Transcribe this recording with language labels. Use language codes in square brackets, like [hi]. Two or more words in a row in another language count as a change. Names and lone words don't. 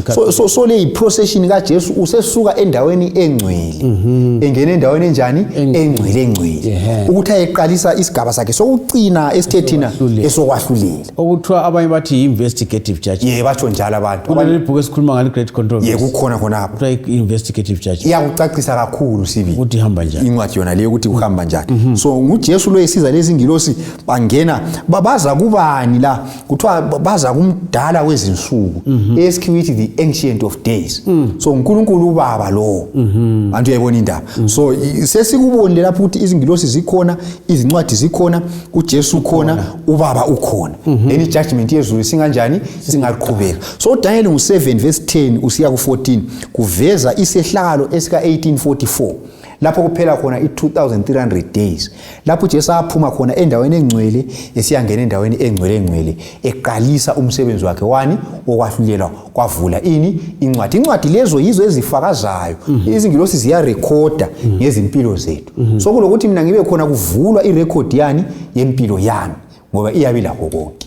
[nd] So le yi-procession kaJesu usesuka endaweni engcwele. Engena endaweni enjani? Engcwele. Ukuthi ayeqalisa isigaba sakhe sokucina esithethina esokwahlulela. Okuthiwa abanye bathi [en] investigative judge. [nd] Batsho njalo abantu. Ibhuku esikhuluma ngale [en] great controversy. [nd] Kukhona khona kuthiwa [en] investigative judge. [nd] Iyakucacisa kakhulu sibi. Ukuthi ihamba njani? Incwadi yona leyo ukuthi uhamba njani. So nguJesu lo esiza lezi ngilosi bangena baza kubani la kuthiwa baza kumdala wezinsuku esikhiwithi [en] the Ancient of Days. [nd] So uNkulunkulu ubaba lo. Antu uyayibona indaba. So sesikubonile lapho ukuthi izingilosi zikhona, izincwadi zikhona, uJesu ukhona, ubaba ukhona. Then ijudgment yezulu singanjani? Singaqhubeka. So Daniel 7 verse 10 usiya ku 14 kuveza isehlakalo esika 1844 lapho kuphela khona i2300 days lapho uJesu aphuma khona endaweni engcwele esiyangena endaweni engcwele eqalisa umsebenzi wakhe wani okwahlulelwa kwavula incwadi lezo yizo ezifakazayo izingilosi ziya recorda ngezimpilo zethu so kulokuthi mina ngibe khona kuvulwa irecord yani yempilo yami ngoba iyabe lakho konke.